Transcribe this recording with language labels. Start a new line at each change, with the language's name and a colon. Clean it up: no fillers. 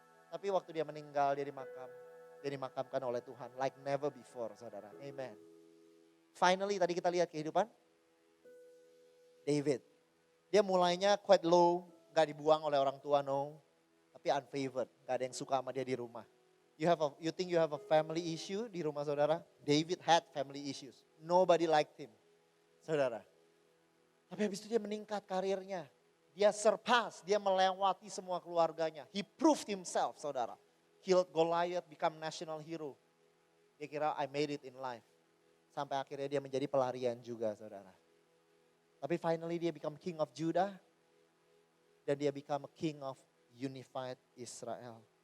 Indonesian: Tapi waktu dia meninggal dia dimakamkan oleh Tuhan.
English: Like never before
Indonesian: saudara. Amen. Finally tadi kita lihat kehidupan David. Dia mulainya quite low. Gak dibuang oleh orang tua no. Tapi unfavored. Gak ada yang suka sama dia di rumah.
English: You think you have a family issue
Indonesian: di rumah saudara?
English: David had family issues. Nobody liked him. Saudara.
Indonesian: Tapi habis itu dia meningkat karirnya. Dia surpass, dia melewati semua keluarganya.
English: He proved himself, saudara. Killed Goliath, become national hero.
Indonesian: Dia kira
English: I made it in life.
Indonesian: Sampai akhirnya dia menjadi pelarian juga, saudara. Tapi finally dia
English: become king of Judah.
Indonesian: Dan dia
English: become a king of unified Israel.